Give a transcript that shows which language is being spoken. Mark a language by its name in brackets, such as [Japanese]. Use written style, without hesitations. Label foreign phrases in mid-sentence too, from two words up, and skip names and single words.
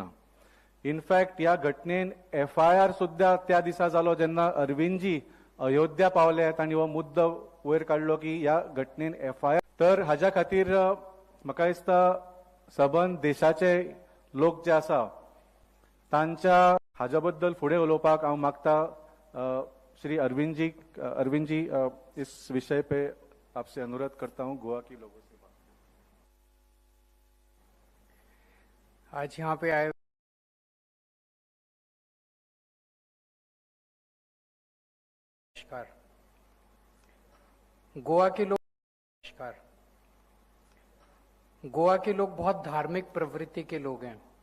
[Konkani] इनफॅक्ट ह्या घटनेन FIR सुद्धा त्या दिसा जालो जेन्ना अरविंदजी अयोध्या पावले आणि हो मुद्दो वयर काडलो की ह्या घटनेन FIR. तर हाज्या खातीर म्हाका दिसता सबंद देशाचे लोक जे आसा तांच्या हाज्या बद्दल फुडें उलोवपाक हांव मागता श्री अरविंदजी [Hindi] इस विषय पे आपसे अनुरोध करता हूं गोवा की लोगों से. आज यहाँ पे आए नमस्कार. गोवा के लोग बहुत धार्मिक प्रवृत्ति के लोग हैं.